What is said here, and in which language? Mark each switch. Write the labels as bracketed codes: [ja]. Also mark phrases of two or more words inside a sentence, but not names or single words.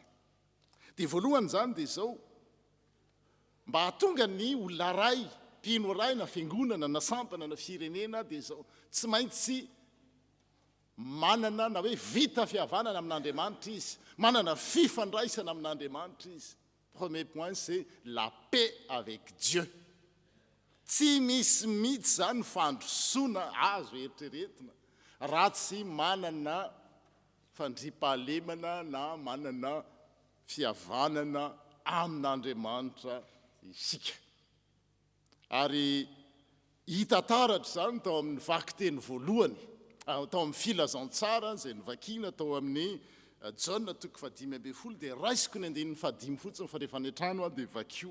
[mg] Dia voalohany zany dia izao, mba hahatonga ny olona ray, mpino ray na fiangonana na sampana na firenena dia izao, tsy maintsy manana na hoe vita fihavanana amin'Andriamanitra izy, manana fifandraisana amin'Andriamanitra izy. [fr] Premier point, c'est la paix avec Dieu. [mg] Tsy misy mihitsy zany fandrosoana azo eritreretina raha tsy manana fandriampahalemana na manana fihavanana amin'Andriamanitra isika. Ary hita taratra zany tao amin'ny vakiteny voalohany, tao amin'ny filazantsara izay novakina tao amin'ny Jaona 5:10 dia raisiko ny 5 fotsiny fa rehefa netrano dia vakio.